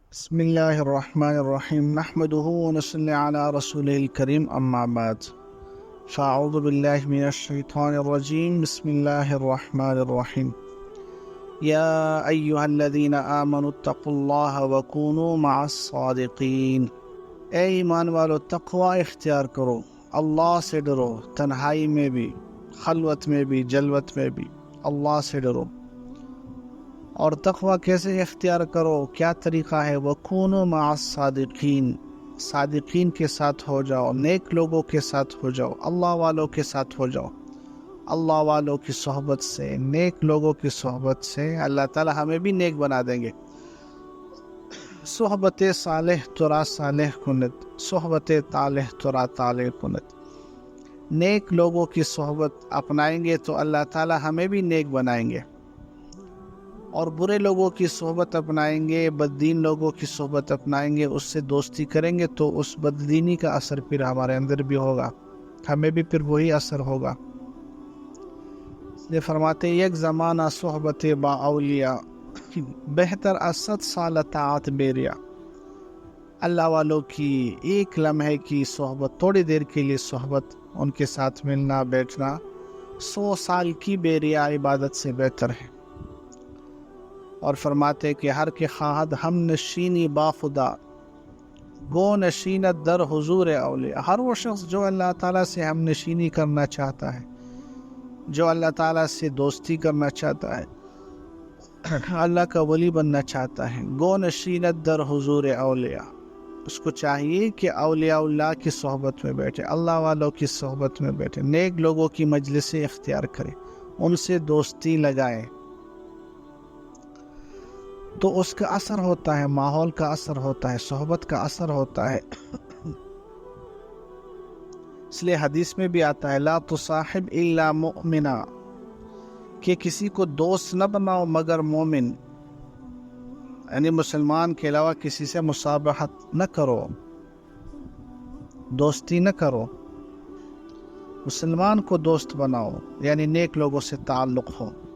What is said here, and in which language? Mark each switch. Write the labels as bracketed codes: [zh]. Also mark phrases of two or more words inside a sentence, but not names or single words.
[ar] بسم الله الرحمن الرحيم نحمده ونصلي على رسوله الكريم أما بعد فأعوذ بالله من الشيطان الرجيم بسم الله الرحمن الرحيم يا أيها الذين آمنوا اتقوا الله وكونوا مع الصادقين [ur] اے ایمان والو تقوی اختیار کرو، اللہ سے ڈرو، تنہائی میں بھی، خلوت میں بھی، جلوت میں بھی اللہ سے ڈرو۔ اور تقوی کیسے اختیار کرو، کیا طریقہ ہے؟ [ar] وَكُونُوا مَعَ الصَّادِقِينَ، [ur] صادقین کے ساتھ ہو جاؤ، نیک لوگوں کے ساتھ ہو جاؤ، اللہ والوں کے ساتھ ہو جاؤ۔ اللہ والوں کی صحبت سے، نیک لوگوں کی صحبت سے اللہ تعالی ہمیں بھی نیک بنا دیں گے۔ [fa] صحبت صالح ترا صالح کند، صحبت طالح ترا طالح کند۔ [ur] نیک لوگوں کی صحبت اپنائیں گے تو اللہ تعالی ہمیں بھی نیک بنائیں گے، اور برے لوگوں کی صحبت اپنائیں گے، بددین لوگوں کی صحبت اپنائیں گے، اس سے دوستی کریں گے تو اس بددینی کا اثر پھر ہمارے اندر بھی ہوگا، ہمیں بھی پھر وہی اثر ہوگا۔ اس لیے فرماتے [fa] یک زمانہ صحبت با اولیاء بہتر از 100 سال طاعت بیریا۔ [ur] اللہ والوں کی ایک لمحے کی صحبت، تھوڑی دیر کے لیے صحبت، ان کے ساتھ ملنا بیٹھنا 100 سال کی بیریا عبادت سے بہتر ہے۔ اور فرماتے کہ [fa] ہر کے خواہد ہم نشینی با خدا گو نشینت در حضور اولیاء۔ [ur] ہر وہ شخص جو اللہ تعالیٰ سے ہم نشینی کرنا چاہتا ہے، جو اللہ تعالیٰ سے دوستی کرنا چاہتا ہے، اللہ کا ولی بننا چاہتا ہے، [fa] گو نشینت در حضور اولیاء، [ur] اس کو چاہیے کہ اولیاء اللہ کی صحبت میں بیٹھے، اللہ والوں کی صحبت میں بیٹھے، نیک لوگوں کی مجلس اختیار کرے، ان سے دوستی لگائے، تو اس کا اثر ہوتا ہے، ماحول کا اثر ہوتا ہے، صحبت کا اثر ہوتا ہے۔ اس لیے حدیث میں بھی آتا ہے [ar] لا تصاحب الا مؤمنا، [ur] کہ کسی کو دوست نہ بناؤ مگر مومن، یعنی مسلمان کے علاوہ کسی سے مصابحت نہ کرو، دوستی نہ کرو، مسلمان کو دوست بناؤ، یعنی نیک لوگوں سے تعلق ہو۔